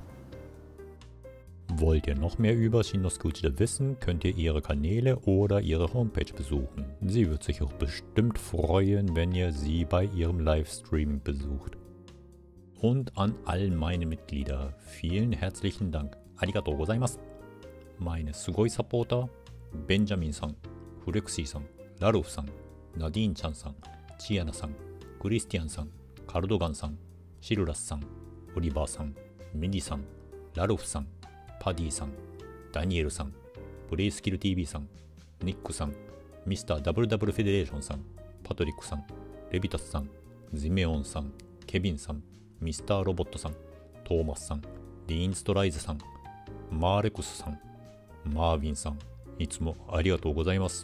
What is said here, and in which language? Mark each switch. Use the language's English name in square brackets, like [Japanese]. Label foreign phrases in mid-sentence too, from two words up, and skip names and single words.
[German] Wollt ihr noch mehr über Shinnosuke Uchida wissen, könnt ihr ihre Kanäle oder ihre Homepage besuchen. Sie wird sich auch bestimmt freuen, wenn ihr sie bei ihrem Livestream besucht. Und an all meine Mitglieder, vielen herzlichen Dank. [Japanese] ありがとうございます. [German] Meine Sugoi-Supporter, Benjamin-san,フレクシーさん、ラルフさん、ナディーンちゃんさん、チアナさん、クリスティアンさん、カルドガンさん、シ [Japanese] ルラスさん、オリバーさん、ミディさん、ラルフさん、パディさん、ダニエルさん、プレイスキル TV さん、ニックさん、ミスター WW フェデレーションさん、パトリックさん、レビタスさん、ジメオンさん、ケビンさん、ミスターロボットさん、トーマスさん、リーンストライズさん、マーレクスさん、マーヴィンさん、いつもありがとうございます。